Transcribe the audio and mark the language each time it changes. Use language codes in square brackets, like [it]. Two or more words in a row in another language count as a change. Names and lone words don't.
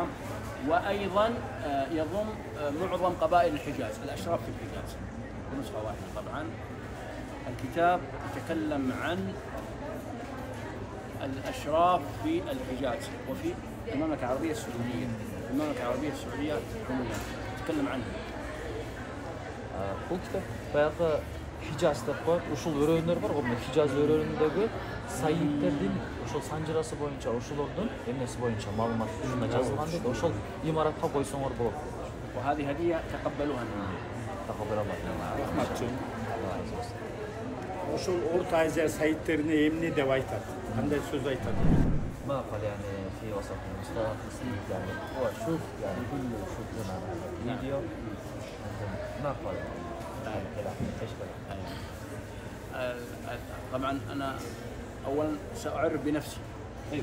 [ar] وأيضا يضم معظم قبائل الحجاز، الأشراف في الحجاز، بنسخة واحدة طبعا. الكتاب يتكلم عن الأشراف في الحجاز وفي المملكة العربية السعودية، المملكة العربية السعودية عموما يتكلم عنه. [kk] Бұл кітап баяғы Хижаз деп қойып, [ky] ошол өрөөндөр бар, мына Хижаз өрөөнүндөгү сайиттердин ошол санжырасы боюнча, ошолордун эмнеси боюнча маалымат жана жазылган дейт. Ошол имаратка койсоңор болот. [ar] وهذه هدية تقبلوها مني. تقبل الله. [ky] Ошол Орто Азия сайттерине эмне деп айтат? Кандай сөз айтат? [ar] ما قال يعني في وسط المستوى يعني هو شوف يعني كل شوف لنا الفيديو ما قال طبعا انا اولا ساعرف بنفسي. ايوه.